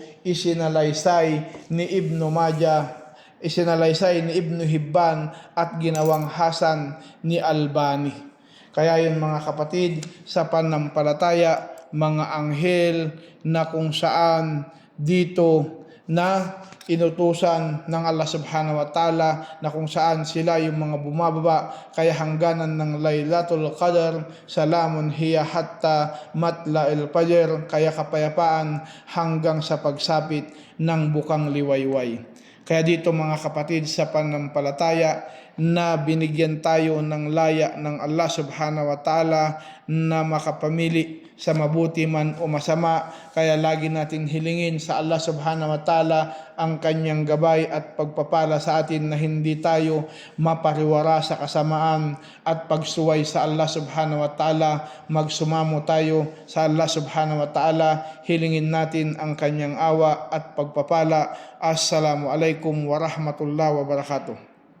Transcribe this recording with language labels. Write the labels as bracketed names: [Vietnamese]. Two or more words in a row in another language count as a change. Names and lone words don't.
[Filipino] Isinalaysay ni Ibnu Majah, isinalaysay ni Ibnu Hibban, at ginawang hasan ni Albani. Kaya yun mga kapatid, sa pananampalataya, mga anghel na kung saan dito na inutusan ng Allah [Arabic] سبحانه وتعالى, [Filipino] na kung saan sila yung mga bumababa, kaya hangganan ng Laylatul Qadr, [Arabic] سلام هي حتى مطلع الفجر, [Filipino] kaya kapayapaan hanggang sa pagsapit ng bukang liwayway. Kaya dito mga kapatid, sa pananampalataya, na binigyan tayo ng laya ng Allah [Arabic] سبحانه وتعالى [Filipino] na makapamili sa mabuti man o masama. Kaya lagi natin hilingin sa Allah [Arabic] سبحانه وتعالى [Filipino] ang kanyang gabay at pagpapala sa atin na hindi tayo mapariwara sa kasamaan at pagsuway sa Allah [Arabic] سبحانه وتعالى. [Filipino] Magsumamo tayo sa Allah [Arabic] سبحانه وتعالى. [Filipino] Hilingin natin ang kanyang awa at pagpapala. [Arabic] السلام عليكم ورحمة الله وبركاته.